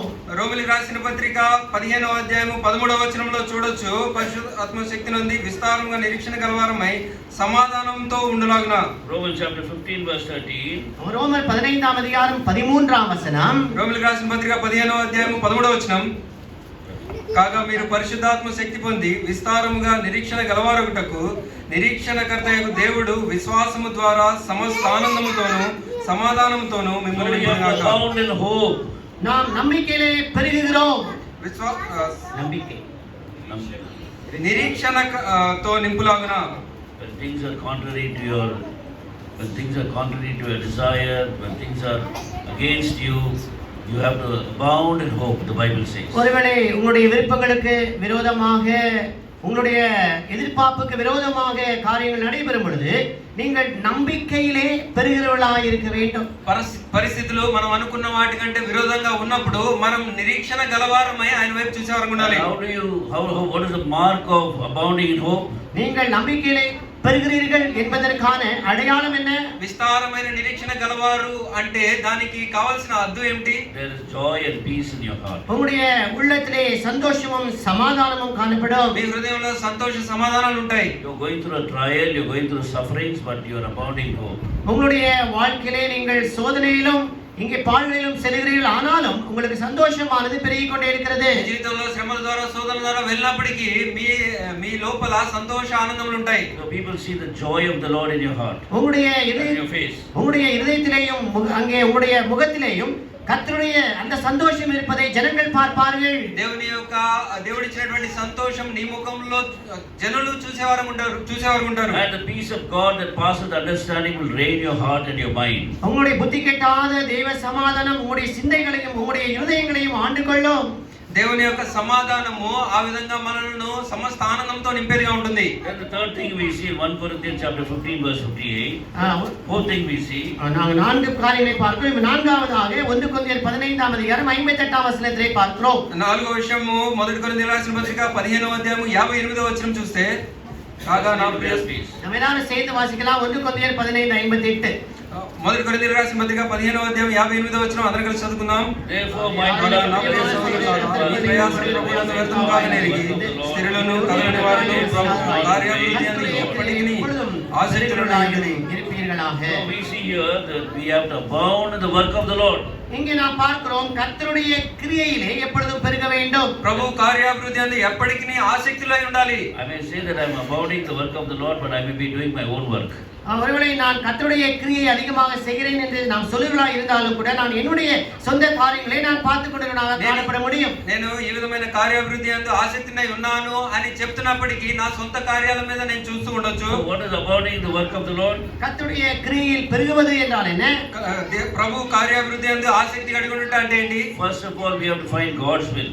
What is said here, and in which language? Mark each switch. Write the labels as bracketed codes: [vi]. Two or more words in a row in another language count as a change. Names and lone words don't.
[te] రోమిలికి రాసిన పత్రిక 15వ అధ్యాయము 13వ వచనంలో చూడొచ్చు, పరిశుద్ధ ఆత్మశక్తి నుండి విస్తారంగా నిరీక్షణ గలవారమై సమాధానంతో ఉండులాగున. [en] Romans chapter 15 verse 13. [ta] ரோமர் 15ஆம் அதிகாரம் 13ஆம் வசனம். [te] రోమిలికి రాసిన పత్రిక 15వ అధ్యాయము 13వ వచనం, కాగా మీరు పరిశుద్ధాత్మ శక్తి పొంది విస్తారముగా నిరీక్షణ గలవారగుటకు నిరీక్షణకర్తయగు దేవుడు విశ్వాసము ద్వారా సమస్త ఆనందముతోను సమాధానముతోను మిమ్మల్ని నింపునుగాక. [en] Abound in hope. [ta] நாம் நம்பிக்கையிலே பெருகுகிறோம். நம்பிக்கை [te] నిరీక్షణతో నింపులాగున. [en] When things are contrary to your desire, when things are against you, you have to abound in hope, the Bible says. [ta] ஒருவேளை உங்களுடைய விருப்பங்களுக்கு விரோதமாக, உங்களுடைய எதிர்பார்ப்புக்கு விரோதமாக காரியங்கள் நடைபெறும் பொழுது நீங்கள் நம்பிக்கையிலே பெறுகிறவர்களாக இருக்க வேண்டும். [te] పరిస్థితులు మనం అనుకున్న వాటి కంటే విరోధంగా ఉన్నప్పుడు మనం నిరీక్షణ గలవారమై ఆయన వైపు చూసేవారు ఉండాలి. [en] What is the mark of abounding in hope? [ta] நீங்கள் நம்பிக்கையிலே பெறுகிறீர்கள் என்பதற்கான அடையாளம் என்ன? [te] విస్తారమైన నిరీక్షణ గలవారు అంటే దానికి కావాల్సిన అద్దు ఏమిటి? [en] There is joy and peace in your heart. [ta] உங்களுடைய உள்ளத்திலே சந்தோஷமும் சமாதானமும் காணப்படும். [te] మీ హృదయంలో సంతోష సమాధానాలు ఉంటాయి. [en] You are going through a trial, you are going through sufferings, but you are abounding in hope. [ta] உங்களுடைய வாழ்க்கையிலே நீங்கள் சோதனையிலும் இங்கே பாடுகளிலும் செல்கிறீர்கள், ஆனாலும் உங்களுக்கு சந்தோஷமானது பெருகிக் கொண்டே இருக்கிறது. [te] జీవితంలో శ్రమల ద్వారా శోధనల ద్వారా వెళ్ళినప్పటికీ మీ లోపల సంతోష ఆనందములు ఉంటాయి. [en] So people see the joy of the Lord in your heart, [ta] உங்களுடைய [en] in your face. [ta] உங்களுடைய இதயத்திலேயும் அங்கே உங்களுடைய முகத்திலேயும் கர்த்தருடைய அந்த சந்தோஷம் இருப்பதை ஜனங்கள் பார்ப்பார்கள். [te] దేవుడిచ్చినటువంటి సంతోషం నీ ముఖంలో జనులు చూసేవారు ఉంటారు. [en] And the peace of God that passeth understanding will reign your heart and your mind. [ta] உங்களுடைய புத்தி கெட்டாத தேவ சமாதானம் உங்களுடைய சிந்தைகளையும் உங்களுடைய இருதயங்களையும் ஆண்டு கொள்ளும். [te] దేవుని యొక్క సమాధానము ఆ విధంగా మనలను సమస్త ఆనందంతో నింపేదిగా ఉంటుంది. [en] And the third thing we see in 1 Corinthians chapter 15 verse 58. Fourth thing we see. [ta] நாங்கள் நான்கு காரியங்களை பார்க்கிறோம். நான்காவதாக 1 கொரிந்தியர் 15ஆம் அதிகாரம் 58ஆம் வசனத்திலே பார்க்கிறோம். [te] నాలుగో విషయము 1 కొరింథీయులకు రాసిన పత్రిక 15వ అధ్యాయము 58వ వచనం చూస్తే, కాగా నా ప్రియ [ta] நம்ம எல்லாரும் சேர்ந்து வாசிக்கலாம். 1 கொரிந்தியர் 15:58. [te] 1 కొరింథీయులకు రాసిన పత్రిక 15వ అధ్యాయం 58వ వచనం అందరం కలిసి చదువుకుందాం. [en] Therefore my [te] స్త్రీలను కలగని వారిని కార్యాభివృద్ధి ఎప్పటికీ ఆసక్తులున్నాయి [ta] இருப்பீர்களாக. [en] we see here that we have to abound in the work of the Lord. [ta] இங்கே நாம் பார்க்கிறோம் கர்த்தருடைய கிரியையிலே எப்பொழுதும் பெருக வேண்டும். [te] ప్రభు కార్యాభివృద్ధి అందు ఎప్పటికీ ఆసక్తులై ఉండాలి. [en] I may say that I am abounding the work of the Lord, but I may be doing my own work. [ta] ஒருவேளை நான் கர்த்தருடைய கிரியை அதிகமாக செய்கிறேன் என்று நாம் சொல்லுவதாக இருந்தாலும் கூட நான் என்னுடைய சொந்த காரியங்களை நான் பார்த்துக் கொண்டவனாக காணப்பட முடியும். [te] నేను ఈ విధమైన కార్యాభివృద్ధి అందు ఆసక్తినై ఉన్నాను అని చెప్తున్నప్పటికీ నా సొంత కార్యాల మీద నేను చూస్తూ ఉండొచ్చు. [en] What is abounding the work of the Lord? [ta] கர்த்தருடைய கிரியையில் பெருகுவது என்றால் என்ன? [te] ప్రభు కార్యాభివృద్ధి అందు ఆసక్తి కలిగి ఉండట అంటే ఏంటి? [en] First of all, we have to find God's will.